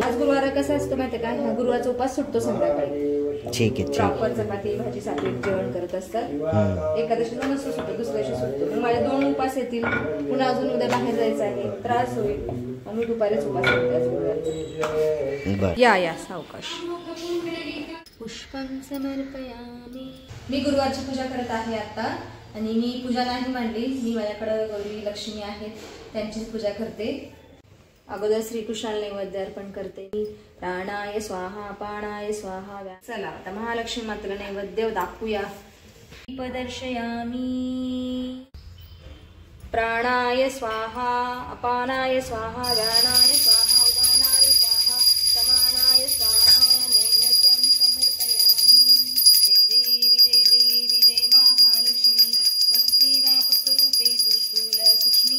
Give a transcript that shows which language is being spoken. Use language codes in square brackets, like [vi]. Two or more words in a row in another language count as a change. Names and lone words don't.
[mr] आज गुरुवार कसा असतो माहिती का? ह्या गुरुवारचा उपास सुटतो संध्याकाळी। ठीक आहे, प्रॉपर चपाती भाजी सात्विक जेवण करत असतात। एकादशीला नसतो सुटतो, दुसऱ्या दिवशी सुटतो। मग माझे 2 उपास येतील, पुन्हा अजून उद्या बाहेर जायचं आहे, त्रास होईल, मी दुपारीच उपास करते। या सावकाश। [sa] पुष्पं समर्पयामि। [mr] मी गुरुवारची पूजा करत आहे आता आणि मी पूजा नाही मांडली, मी माझ्याकडे गौरी लक्ष्मी आहेत त्यांची पूजा करते। अगोदर श्रीकृष्णाला नैवेद्य अर्पण करते। [sa] प्राणाय स्वाहा पाणाय स्वाहा। [mr] चला आता महालक्ष्मी मातेला नैवेद्य दाखवूया। दीपदर्शयामि। [sa] प्राणाय स्वाहा अपानाय स्वाहा व्यानाय स्वाहा उदानाय स्वाहा समानाय स्वाहा नैवेद्यं समर्पयामि। [mr] जय देवी जय महालक्ष्मी वसती व्यापकरूपे स्थूल सूक्ष्मी।